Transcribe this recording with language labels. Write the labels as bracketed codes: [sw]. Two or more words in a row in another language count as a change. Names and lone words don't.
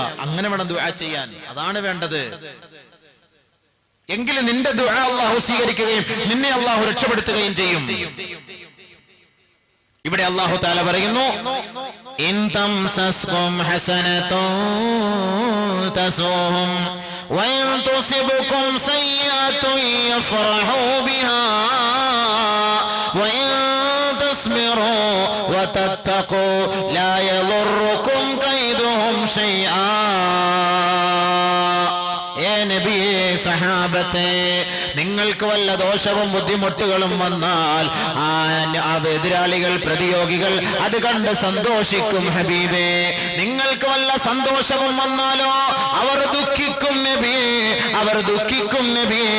[ml] അങ്ങനെ വേണം ദുആ ചെയ്യാൻ. അതാണ് വേണ്ടത്. എങ്കിലും നിന്റെ ദുആ അല്ലാഹു സ്വീകരിക്കുകയും നിന്നെ അല്ലാഹു രക്ഷപ്പെടുത്തുകയും ചെയ്യും. ഇവിടെ അല്ലാഹു തആല പറയുന്നു, [ar] إن تمسسكم حسنة تسؤهم وإن تصبكم سيئة يفرحوا بها وإن تصبروا وتتقوا لا يضركم كيدهم شيئا. [ml] സഹാബത്തെ, നിങ്ങൾക്ക് വല്ല ദോഷവും ബുദ്ധിമുട്ടുകളും വന്നാൽ ആ എതിരാളികൾ, പ്രതിയോഗികൾ അത് കണ്ട് സന്തോഷിക്കും ഹബീബേ. നിങ്ങൾക്ക് വല്ല സന്തോഷവും വന്നാലോ അവർ ദുഃഖിക്കും നബിയേ, അവർ ദുഃഖിക്കും നബിയേ.